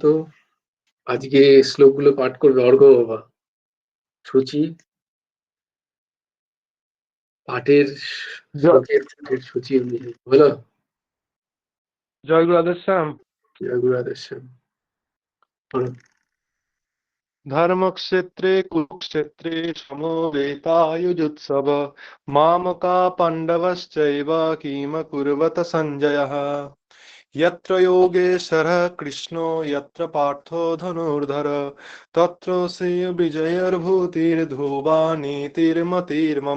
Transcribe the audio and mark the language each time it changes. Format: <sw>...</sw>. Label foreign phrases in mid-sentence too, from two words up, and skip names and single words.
<bn>আজকে শ্লোকগুলো পাঠ করবে অর্ঘ্য বাবা। সূচি পাঠের শ্লোকের পাঠের সূচি অনুযায়ী বলো। জয় গুরু আদেশ শ্যাম। জয় গুরু আদেশ শ্যাম। বলো।</bn> <sa>धर्मक्षेत्रे कुरुक्षेत्रे समवेतायुजुत्सव मामका पाण्डवश्चैव किमकुर्वत सञ्जयः। यत्र योगेश्वरः कृष्णो यत्र पार्थो धनुर्धर तत्र श्रीविजयर्भूतिर्ध्रुवा नीतिर्मतिर्मम।</sa>